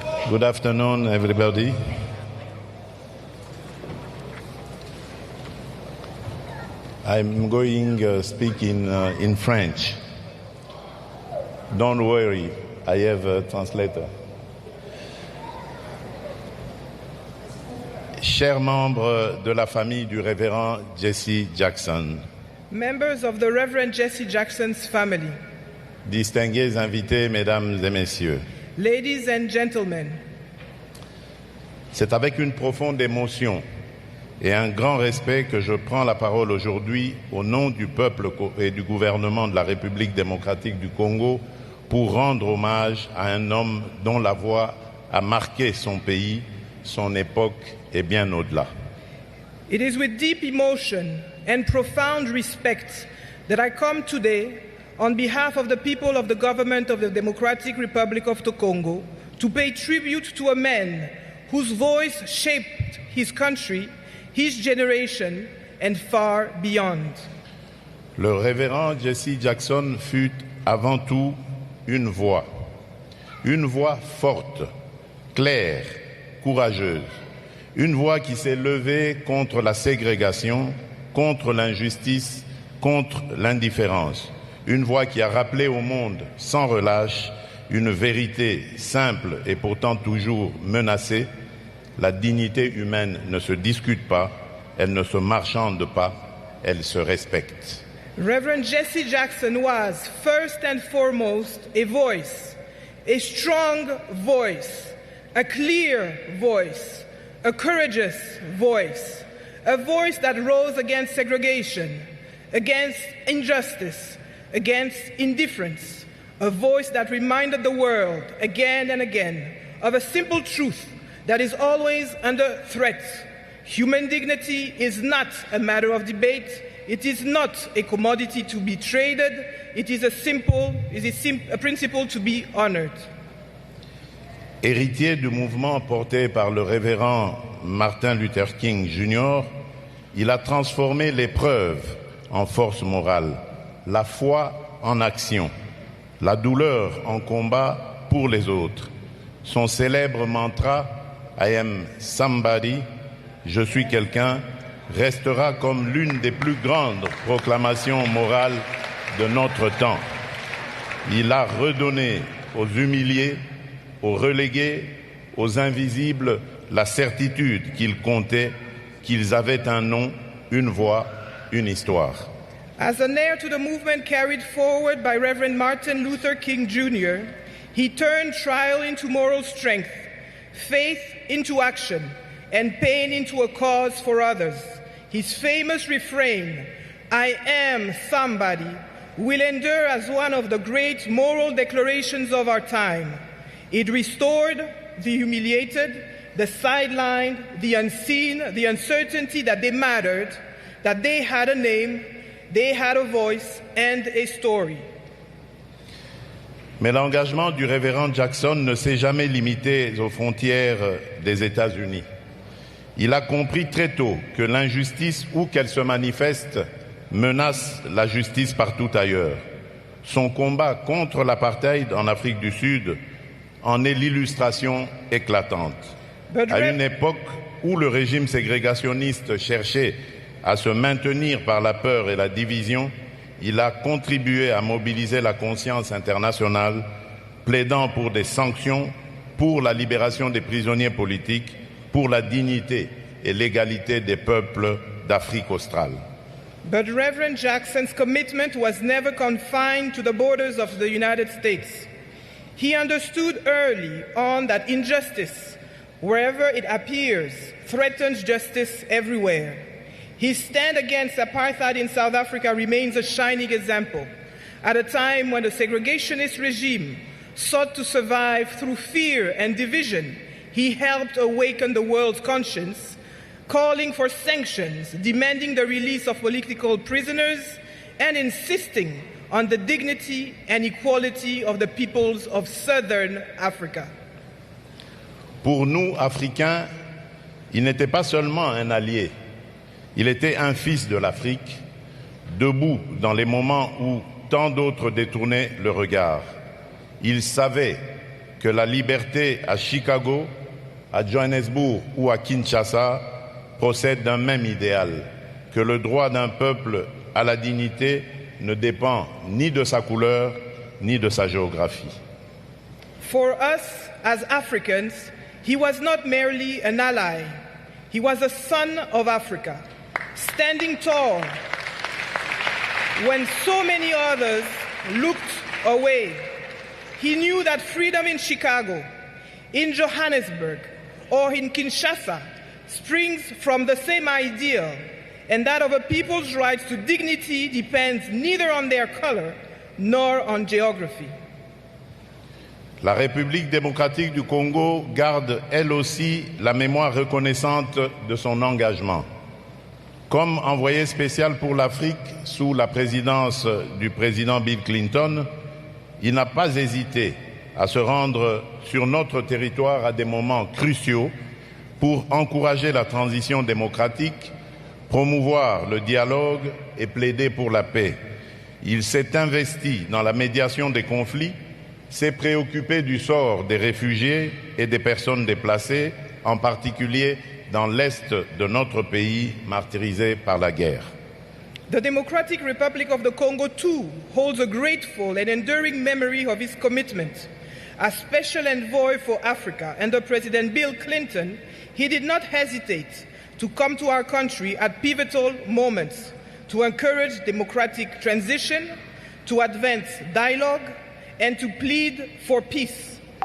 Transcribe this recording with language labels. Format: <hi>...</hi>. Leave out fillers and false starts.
<en>Good afternoon, everybody. I'm going to speak in French. Don't worry, I have a translator.</en> <fr>Chers membres de la famille du révérend Jesse Jackson.</fr> <en>Members of the Reverend Jesse Jackson's family.</en> <fr>Distingués invités, mesdames et messieurs.</fr> <en>Ladies and gentlemen.</en> <fr>C'est avec une profonde émotion et un grand respect que je prends la parole aujourd'hui au nom du peuple et du gouvernement de la République démocratique du Congo pour rendre hommage à un homme dont la voix a marqué son pays, son époque et bien au-delà.</fr> <en>It is with deep emotion and profound respect that I come today on behalf of the people of the government of the Democratic Republic of the Congo to pay tribute to a man whose voice shaped his country, his generation, and far beyond.</en> <fr>Le révérend Jesse Jackson fut avant tout une voix forte, claire, courageuse, une voix qui s'est levée contre la ségrégation, contre l'injustice, contre l'indifférence, une voix qui a rappelé au monde sans relâche une vérité simple et pourtant toujours menacée. La dignité humaine ne se discute pas, elle ne se marchande pas, elle se respecte.</fr> <en>Reverend Jesse Jackson was, first and foremost, a voice, a strong voice, a clear voice, a courageous voice, a voice that rose against segregation, against injustice, against indifference, a voice that reminded the world again and again of a simple truth that is always under threat. Human dignity is not a matter of debate. It is not a commodity to be traded. It is a principle to be honored.</en> <fr>Héritier du mouvement porté par le révérend Martin Luther King Jr., il a transformé l'épreuve en force morale, la foi en action, la douleur en combat pour les autres. Son célèbre mantra «</fr> <en>I am somebody</en> <fr>», je suis quelqu'un, restera comme l'une des plus grandes proclamations morales de notre temps. Il a redonné aux humiliés, aux relégués, aux invisibles, la certitude qu'ils comptaient, qu'ils avaient un nom, une voix, une histoire.</fr> <en>As an heir to the movement carried forward by Reverend Martin Luther King Jr., he turned trial into moral strength, faith into action, and pain into a cause for others. His famous refrain, "I am somebody," will endure as one of the great moral declarations of our time. It restored the humiliated, the sidelined, the unseen, the uncertainty that they mattered, that they had a name, they had a voice and a story.</en> <fr>Mais l'engagement du révérend Jackson ne s'est jamais limité aux frontières des États-Unis. Il a compris très tôt que l'injustice, où qu'elle se manifeste, menace la justice partout ailleurs. Son combat contre l'apartheid en Afrique du Sud en est l'illustration éclatante. À une époque où le régime ségrégationniste cherchait à se maintenir par la peur et la division, il a contribué à mobiliser la conscience internationale, plaidant pour des sanctions, pour la libération des prisonniers politiques, pour la dignité et l'égalité des peuples d'Afrique australe.</fr> <en>But Reverend Jackson's commitment was never confined to the borders of the United States. He understood early on that injustice, wherever it appears, threatens justice everywhere. His stand against apartheid in South Africa remains a shining example. At a time when the segregationist regime sought to survive through fear and division, he helped awaken the world's conscience, calling for sanctions, demanding the release of political prisoners, and insisting on the dignity and equality of the peoples of Southern Africa.</en> <fr>Pour nous, Africains, il n'était pas seulement un allié, il était un fils de l'Afrique, debout dans les moments où tant d'autres détournaient le regard. Il savait que la liberté à Chicago, à Johannesburg ou à Kinshasa procède d'un même idéal, que le droit d'un peuple à la dignité ne dépend ni de sa couleur ni de sa géographie.</fr> <en>For us as Africans, he was not merely an ally. He was a son of Africa, standing tall when so many others looked away. He knew that freedom in Chicago, in Johannesburg, or in Kinshasa springs from the same ideal, and that of a people's right to dignity depends neither on their color nor on geography.</en> <fr>La République démocratique du Congo garde, elle aussi, la mémoire reconnaissante de son engagement. Comme envoyé spécial pour l'Afrique sous la présidence du président Bill Clinton, il n'a pas hésité à se rendre sur notre territoire à des moments cruciaux pour encourager la transition démocratique, promouvoir le dialogue et plaider pour la paix. Il s'est investi dans la médiation des conflits, s'est préoccupé du sort des réfugiés et des personnes déplacées, en particulier dans l'est de notre pays martyrisé par la guerre.</fr> <en>The Democratic Republic of the Congo, too, holds a grateful and enduring memory of his commitment. As special envoy for Africa under President Bill Clinton, he did not hesitate to come to our country at pivotal moments to encourage democratic transition, to advance dialogue, and to plead for peace.</en>